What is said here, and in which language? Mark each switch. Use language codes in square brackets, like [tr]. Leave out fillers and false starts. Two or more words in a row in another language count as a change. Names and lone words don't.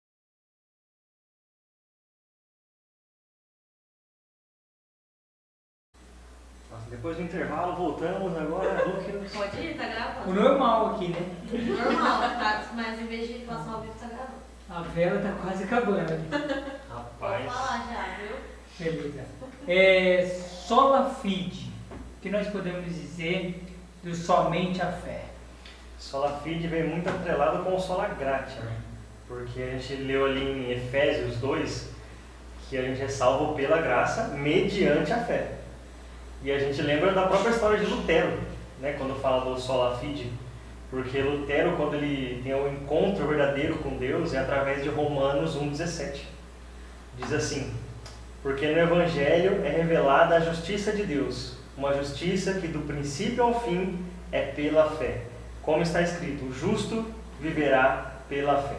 [pt] Depois do intervalo, voltamos agora. Pode ir, tá gravando. O normal aqui, né? Normal, tá? Mas em vez de passar ao vivo, tá gravando. A vela tá quase acabando. Rapaz. Pode falar já, viu? Beleza. [la] Sola fide. [pt] O que nós podemos dizer do somente a fé? [la] Sola fide [pt] vem muito atrelado com o [la] sola gratia, [pt] né? Porque a gente leu ali em Efésios 2 que a gente é salvo pela graça mediante a fé. E a gente lembra da própria história de Lutero, né? Quando fala do [la] sola fide, [pt] Porque Lutero, quando ele tem um encontro verdadeiro com Deus, é através de Romanos 1,17. Diz assim: porque no Evangelho é revelada a justiça de Deus, uma justiça que do princípio ao fim é pela fé. Como está escrito, o justo viverá pela fé.